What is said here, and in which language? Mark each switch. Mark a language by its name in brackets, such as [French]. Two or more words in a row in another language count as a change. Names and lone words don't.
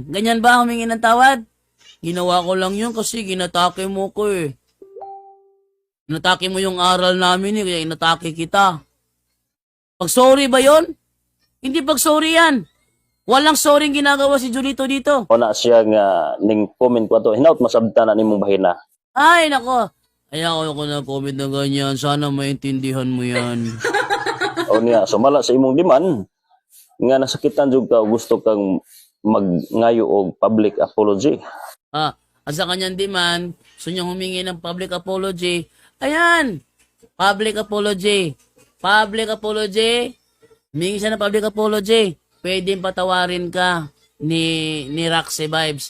[Filipino] Ganyan ba humingi ng tawad? Ginawa ko lang yun kasi ginatake mo ko eh. Ginatake mo yung aral namin eh, kaya inatake kita. Pag-sorry ba yon? Hindi pag-sorry yan. Walang sorry ginagawa si Julito dito. [Cebuano] Wala siya nga ning comment ko to. Hinaut masabta na nimong bahina. [Filipino] Ay, nako. Ayaw ko na comment na ganyan. Sana maintindihan mo yan. [Cebuano] O niya, sumala sa imong diman, nga nasakitan jud ka, gusto kang magngayo og [English] public apology. [Filipino] At sa kanyang demand, gusto niyang humingi ng [English] public apology. Ayan! Public apology. Public apology. [Filipino] Humingi siya ng [English] public apology. [Filipino] Pwedeng patawarin ka ni Roxy Vibes.